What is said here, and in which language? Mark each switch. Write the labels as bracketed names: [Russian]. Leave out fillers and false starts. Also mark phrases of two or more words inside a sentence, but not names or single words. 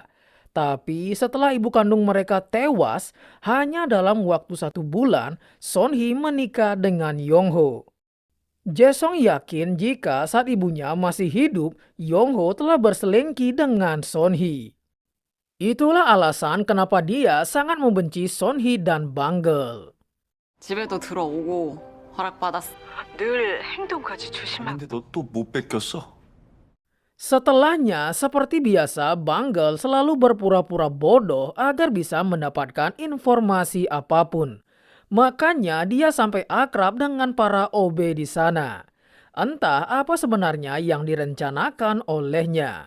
[Indonesian] Tapi setelah ibu kandung mereka tewas, hanya dalam waktu 1 bulan, Son-hee menikah dengan Yongho. Jae-song yakin jika saat ibunya masih hidup, Yongho telah berselingkuh dengan Son-hee. Itulah alasan kenapa dia sangat membenci Son-hee dan Banggel. [Korean] 집에도 들어오고 허락받았어. 늘 행동까지 조심하고. 근데 너 또 못 뺏겼어? [Indonesian] Setelahnya, seperti biasa, Banggel selalu berpura-pura bodoh agar bisa mendapatkan informasi apapun. Makanya dia sampai akrab dengan para OB di sana. Entah apa sebenarnya yang direncanakan olehnya.